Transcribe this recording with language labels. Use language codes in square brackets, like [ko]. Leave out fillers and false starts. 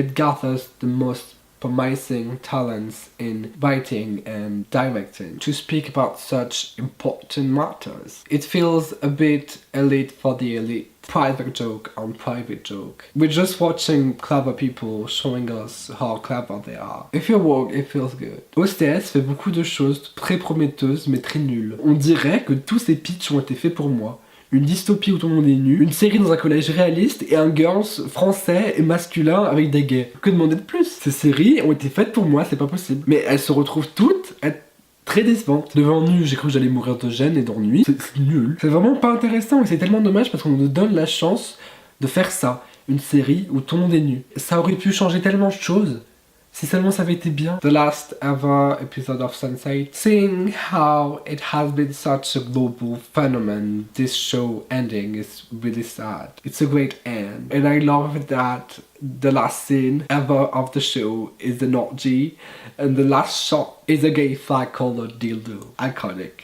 [en] It gathers the most promising talents in writing and directing to speak about such important matters. It feels a bit elite for the elite. Private joke on private joke. We're just watching clever people showing us how clever they are. If you work, it feels good. [fr] OSTS fait beaucoup de choses très prometteuses mais très nulles. On dirait que tous ces pitchs ont été faits pour moi. Une dystopie où tout le monde est nu, une série dans un collège réaliste et un girls français et masculin avec des gays. Que demander de plus? Ces séries ont été faites pour moi, c'est pas possible. Mais elles se retrouvent toutes être très décevantes. Devant nu, j'ai cru que j'allais mourir de gêne et d'ennui. C'est nul. C'est vraiment pas intéressant et c'est tellement dommage parce qu'on nous donne la chance de faire ça. Une série où tout le monde est nu. Ça aurait pu changer tellement de choses. Si seulement ça avait été bien. [en] The last ever episode of Sense8. Seeing how it has been such a global phenomenon, this show ending is really sad. It's a great end. And I love that the last scene ever of the show is an orgy. And the last shot is a gay flag colored dildo. Iconic.